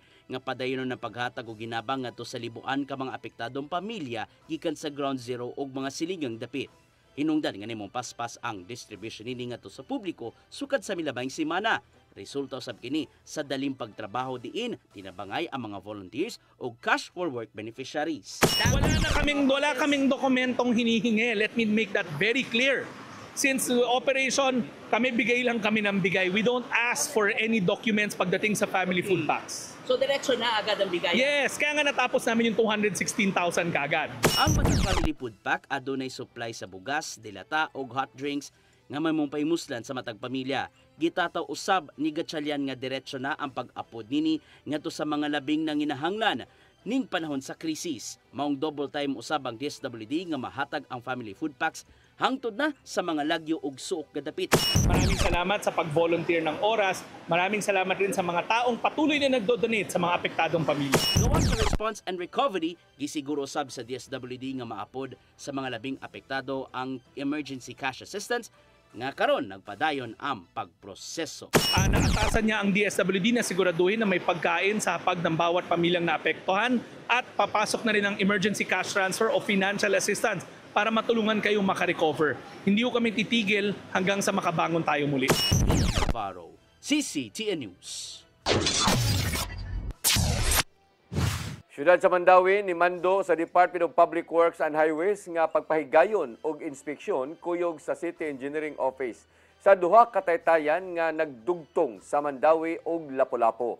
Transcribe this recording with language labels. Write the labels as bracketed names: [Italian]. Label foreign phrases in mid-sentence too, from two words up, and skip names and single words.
[Cebuano] nga padayon ng paghatag og ginabang ngadto sa libuan ka mga apektadong pamilya gikan sa [English] ground zero [Cebuano] ug mga siligang dapit. Hinungdan nga nimong paspas ang distribution nini ngadto sa publiko sukad sa milabang semana. Resulta usab kini sa daling pagtrabaho diin tinabangay ang mga volunteers o [English] cash for work beneficiaries. [Filipino] Wala kaming dokumentong hinihingi. [English] Let me make that very clear. Since operation, [Filipino] bigay lang kami ng bigay. [English] We don't ask for any documents [Filipino] pagdating sa [English] family food packs. [Filipino] So diretso na agad ang bigay? Yes, kaya nga natapos namin yung 216,000 kagad. [Cebuano] Ang mga [English] family food pack [Cebuano] adunay supply sa bugas, dilata o [English] hot drinks [Cebuano] nga may mong paimuslan sa matag pamilya. Gitataw usab ni Gatchalian nga diretso na ang pag-apod nini ngadto sa mga labing nanginahanglan ning panahon sa krisis. Maong [English] double time [Cebuano] usab ang DSWD nga mahatag ang [English] family food packs [Cebuano] hangtod na sa mga lagyo ug suok gadapit. [Filipino] Maraming salamat sa pag-volunteer ng oras. Maraming salamat rin sa mga taong patuloy na nagdo-donate sa mga apektadong pamilya. [Cebuano] Gawas sa [English] response and recovery, [Cebuano] gisiguro sab sa DSWD nga maapod sa mga labing apektado ang [English] emergency cash assistance [Cebuano] nga karon nagpadayon ang pagproseso. [Filipino] Naatasan niya ang DSWD na siguraduhin na may pagkain sa hapag ng bawat pamilyang naapektuhan at papasok na rin ang [English] emergency cash transfer [Filipino] o [English] financial assistance [Filipino] para matulungan kayong makarecover. Hindi ko kami titigil hanggang sa makabangon tayo muli. Navarro, CCTN News. [Cebuano] Siyudad sa Mandawi ni mando sa Department of Public Works and Highways nga pagpahigayon og inspeksyon kuyog sa City Engineering Office sa duha ka taytayan nga nagdugtong sa Mandawi ug Lapu-Lapu.